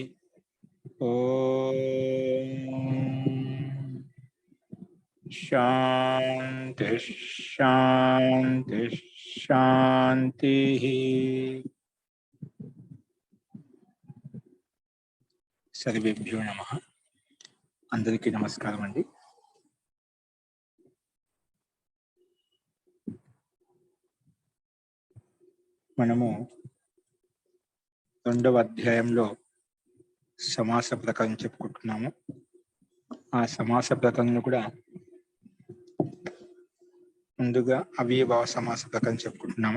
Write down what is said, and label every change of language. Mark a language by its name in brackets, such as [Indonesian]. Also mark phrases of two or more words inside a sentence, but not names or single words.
[Sanskrit] ओम शांति शांति शांति। सर्वेभ्यो नमः। [Telugu] అందరికీ నమస్కారం అండీ। మనము రెండవ అధ్యాయంలో సమాస ప్రకారం చెప్పుకుంటున్నాము. ఆ సమాస ప్రకారంలో కూడా ముందుగా అవ్యయభావ సమాస ప్రకారం చెప్పుకుంటున్నాము.